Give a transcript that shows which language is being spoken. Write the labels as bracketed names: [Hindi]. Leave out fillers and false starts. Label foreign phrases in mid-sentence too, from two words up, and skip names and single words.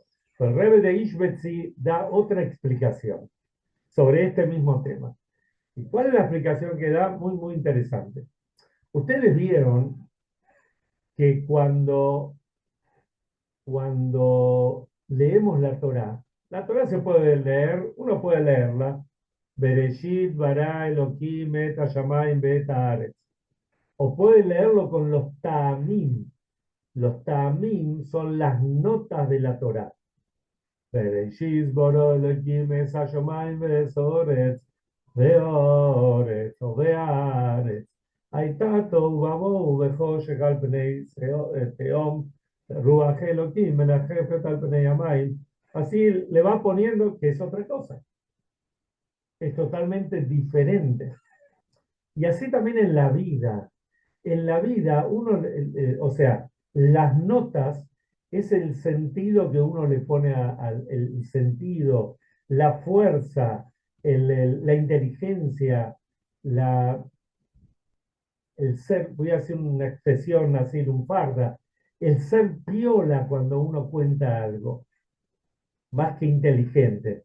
[Spanish] Pero el rebe de Ishbetzi da otra explicación sobre este mismo tema. ¿Y cuál es la explicación que da? Muy, muy interesante. Ustedes vieron que cuando leemos la Torá se puede leer, uno puede leerla, [Hebrew] בראשית, ברא, אלוהים, את השמים, ואת הארץ. [Spanish] O puede leerlo con los ta'amim. Los ta'amim son las notas de la Torá. [Hebrew] בראשית, ברא, אלוהים, את השמים, ואת הארץ, והארץ, או והארץ. הייתה תוהו ובוהו וחושך על פני תהום, רוח אלוקים מלחפת על פני המים. [Spanish] Así le va poniendo que es otra cosa, es totalmente diferente. Y así también en la vida. En la vida, o sea, las notas es el sentido que uno le pone al el sentido, la fuerza, la inteligencia, la, el ser, voy a hacer una expresión así, un farda, el ser piola cuando uno cuenta algo, más que inteligente.